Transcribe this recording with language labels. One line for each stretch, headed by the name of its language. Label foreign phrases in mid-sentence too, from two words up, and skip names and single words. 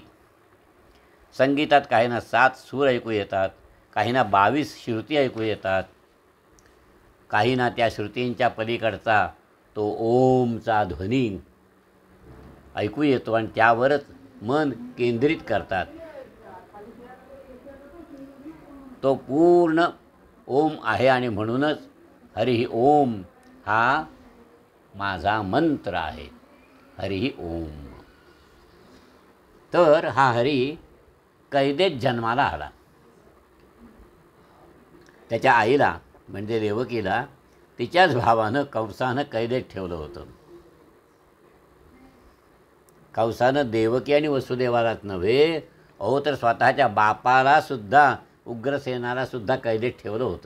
Marathi: संगीतात काहींना 7 सूर ऐकू येतात, काहींना 22 श्रुती ऐकू येतात, काहींना त्या श्रुतींच्या पलीकडचा तो ओमचा ध्वनी ऐकू येतो आणि त्यावरच मन केंद्रित करतात. तो पूर्ण ओम आहे आणि म्हणूनच हरिः ओम हा माझा मंत्र आहे. हरिः ओम. तर हा हरी कैदेत जन्माला आला. त्याच्या आईला म्हणजे देवकीला तिच्याच भावानं कंसानं कैदेत ठेवलं होतं. कंसानं देवकी आणि वसुदेवालाच नव्हे तर स्वतःच्या बापाला सुद्धा, उग्रसेनाला सुद्धा कैदेत ठेवलं होतं.